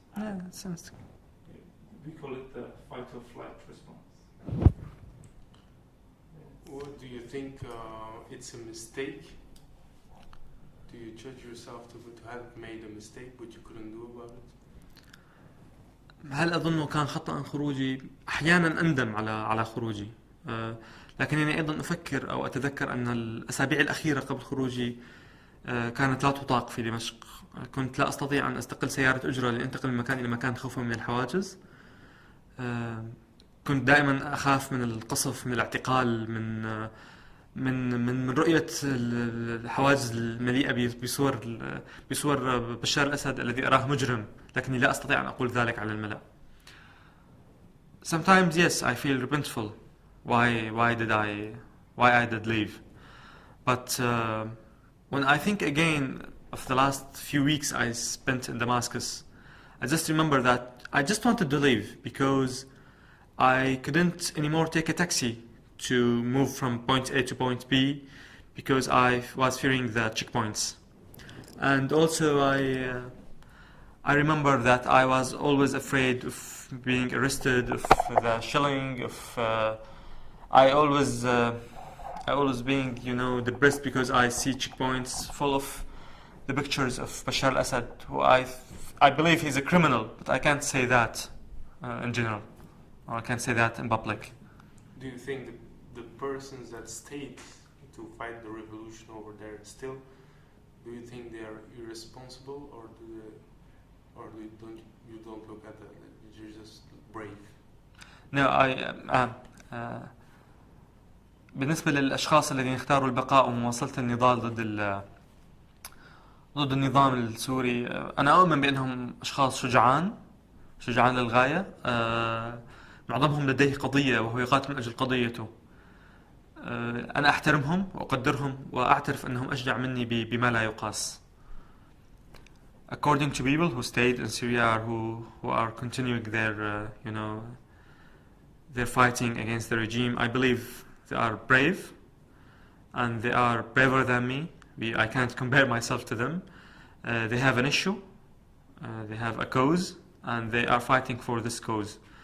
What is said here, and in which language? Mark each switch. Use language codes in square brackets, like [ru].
[en] Yeah, it's instinct. We call it the fight or flight response. What do you think it's a mistake? Do you judge yourself to have made a mistake but you couldn't do about it? [ar] هل أظنه كان خطأ خروجي؟ أحيانا أندم على خروجي. لكنني أيضا أفكر أو أتذكر أن الأسابيع الأخيرة قبل خروجي كانت لا تطاق في دمشق. كنت لا أستطيع أن أستقل سيارة أجرة لأنتقل من مكان إلى مكان خوفا من الحواجز. كنت دائما أخاف من القصف، من الاعتقال، من رؤية الحواجز المليئة بصور بشار الأسد الذي أراه مجرم، لكني لا أستطيع أن أقول ذلك على الملأ. [en] Sometimes yes, I feel repentful. Why I did leave? But when I think again of the last few weeks I spent in Damascus, I just remember that I just wanted to leave because I couldn't anymore take a taxi to move from point A to point B because I was fearing the checkpoints. And also I remember that I was always afraid of being arrested, of the shelling, I always being, depressed because I see checkpoints full of the pictures of Bashar al-Assad, who I believe he's a criminal, but I can't say that in general, or I can't say that in public. Do you think the persons that stayed to fight the revolution over there still, do you think they are irresponsible, or you don't look at that? You're just brave. No, [ar] بالنسبة للأشخاص الذين اختاروا البقاء ومواصلة النضال ضد النظام السوري، أنا أؤمن بأنهم أشخاص شجعان للغاية. معظمهم لديه قضية وهو يقاتل من أجل قضيته. أنا أحترمهم وأقدرهم وأعترف أنهم أشجع مني بما لا يقاس. [en] According to people who stayed in Syria or who are continuing their fighting against the regime, I believe they are brave and they are braver than me. I can't compare myself to them. They have an issue, they have a cause, and they are fighting for this cause.